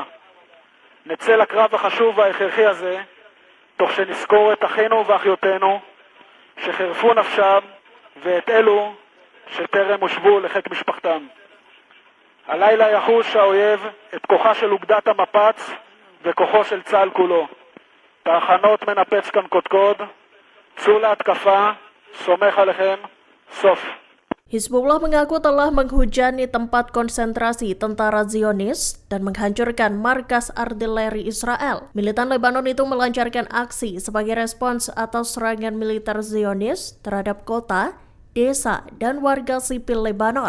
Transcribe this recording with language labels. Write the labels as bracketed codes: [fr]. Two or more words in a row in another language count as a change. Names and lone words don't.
[he] נצא לקרב החשוב וההכרחי הזה, תוך שנזכור את אחינו ואחיותינו שחירפו נפשם ואת אלו שטרם הושבו לחיק משפחתם. הלילה יחוש האויב את כוחה של אוגדת המפץ וכוחו של צה"ל כולו. תחנות מנפץ כאן קודקוד, צאו להתקפה, סומך עליכם, סוף. [id] Hizbullah mengaku telah menghujani tempat konsentrasi tentara Zionis dan menghancurkan markas artileri Israel. Militan Lebanon itu melancarkan aksi sebagai respons atas serangan militer Zionis terhadap kota, desa, dan warga sipil Lebanon.